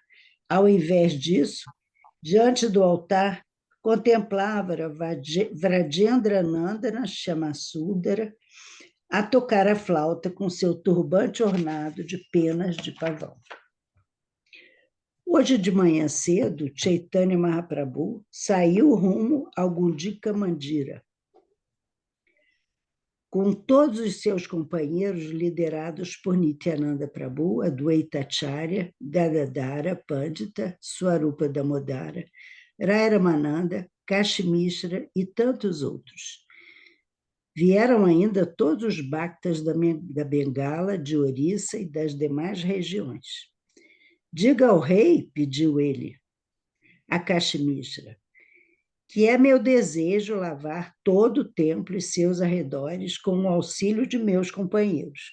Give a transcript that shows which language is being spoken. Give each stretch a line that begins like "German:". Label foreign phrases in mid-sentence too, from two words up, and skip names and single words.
Portuguese: Ao invés disso, diante do altar, contemplava Vrajendra Nandana Shyamasundara a tocar a flauta com seu turbante ornado de penas de pavão. Hoje de manhã cedo, Chaitanya Mahaprabhu saiu rumo ao Gundika Mandira, com todos os seus companheiros liderados por Nityananda Prabhu, Adwaita Acharya, Gadadhara Pandita, Swarupa Damodara, Rai Ramananda, Kashi Mishra e tantos outros. Vieram ainda todos os bhaktas da Bengala, de Orissa e das demais regiões. Diga ao rei, pediu ele, a Kashi Mishra, que é meu desejo lavar todo o templo e seus arredores com o auxílio de meus companheiros.